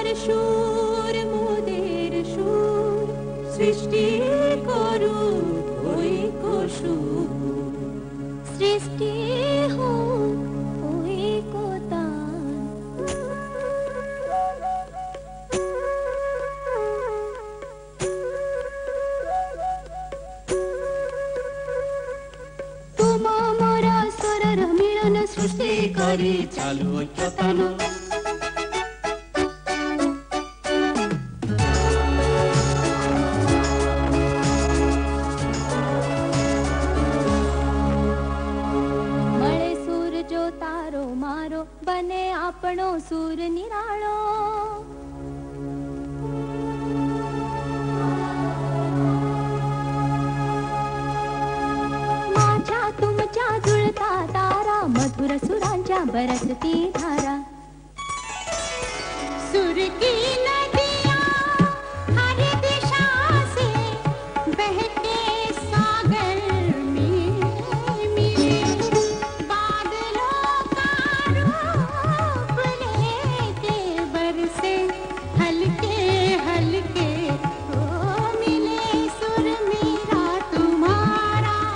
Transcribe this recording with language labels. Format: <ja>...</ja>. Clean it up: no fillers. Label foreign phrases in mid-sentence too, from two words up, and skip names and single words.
<as>সুর মোদের সুর সৃষ্টি করু কই সুর সৃষ্টি হো কই তোমা মোরা স্বরর মিলন সৃষ্টি</as> <or>କରି ଚାଲୁ ଐକ୍ୟତାନ</or> <gu>મળે સૂર જો તારો મારો બને આપણો સૂર નિરાળો.</gu> <mr>माझ्या तुमच्या जुळता तारा मधुर सुरांच्या बरसती धारा.</mr> <hi>सुर की नदियाँ हर दिशा से बहते सागर में मिले बादलों का रूप लेके बरसे हल्के हल्के ओ मिले सुर मेरा तुम्हारा</hi>